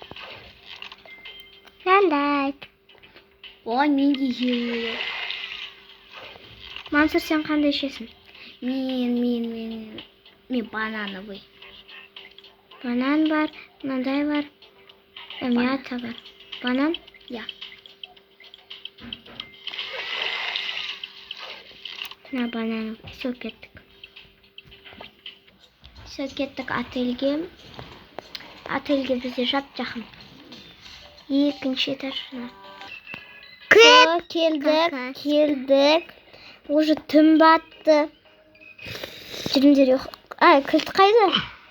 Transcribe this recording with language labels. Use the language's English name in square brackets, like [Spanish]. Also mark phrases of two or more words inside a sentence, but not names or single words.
[Kazakh] Қандай? Ой, мен де жеймін. Мансұр, сен қандай ішесің? Мен банановый. Банан бар, мынандай бар. Мята бар. Банан? [Russian] Я. На банан. Все, [Kazakh] кеттік. Все, кеттік отельге. Отельге бізде жап-жақын. Екінші этажына. Келдік. Уже түн батты. Жүріңдер, кілт қайда?